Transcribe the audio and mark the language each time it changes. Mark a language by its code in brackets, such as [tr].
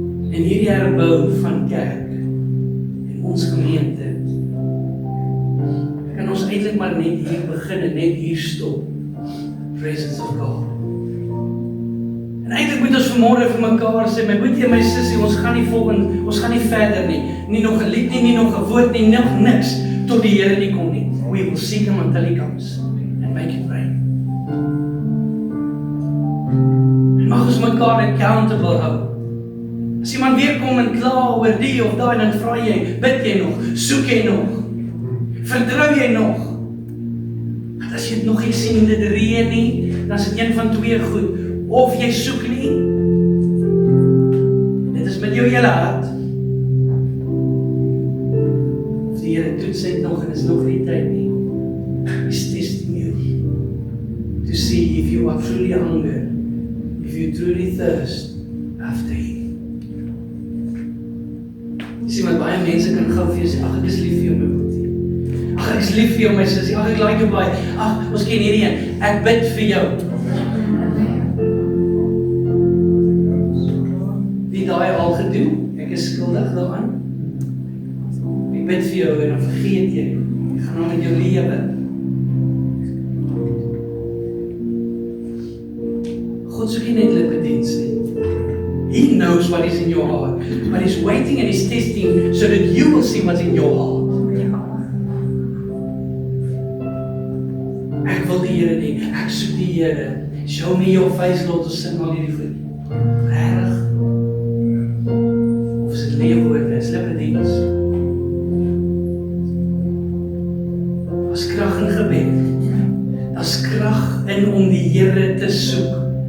[af] En hierdie herbou van kerk en ons gemeente kan ons eintlik maar net hier begin en net hier stop. [en] Presence of God. [af] En eintlik moet ons vanmôre vir mekaar sê, my boetie en my sussie, ons gaan nie verder nie. Nie nog 'n lied nie, nie nog 'n woord nie, nog niks tot die Here nie kom nie. [en] We will seek Him until He comes and make it rain. [af] En mag ons mekaar accountable hou. As iemand weer kom en kla oor die of daai, dan vra jy, bid jy nog, soek jy nog, vertrou jy nog? Want as jy dit nog nie sien dit reën nie, dan is dit een van twee goed, of jy soek nie, dit is met jou hele hart, toets het nog en is nog nie tyd nie. [en] He's testing you to see if you are truly hunger, if you truly thirst after Him. [af] Jy sien, wat baie mense kan gou vir jou sê, ag, ek is lief vir jou, my boetie. Ag, ek is lief vir jou, my sussie. Ag, ek like jou baie. Ag, ons ken hierdie een. Ek bid vir jou. Wie daai al gedoen? Ek is skuldig daaraan. Ek bid vir jou en dan vergeet jy. Jy gaan nou met jou lewe. God soek nie net lippediens nie. [en] He knows what is in your heart, but He's waiting and He's testing so that you will see what's in your heart. [af] Ek wil die Here nie, ek soek die Here. [en] Show me your face, Lord, [af] ons sing al hierdie goed. Regtig? Of is dit lewe woorde, is lippediens? Daar's krag in gebed. Daar's krag in om die Here te soek.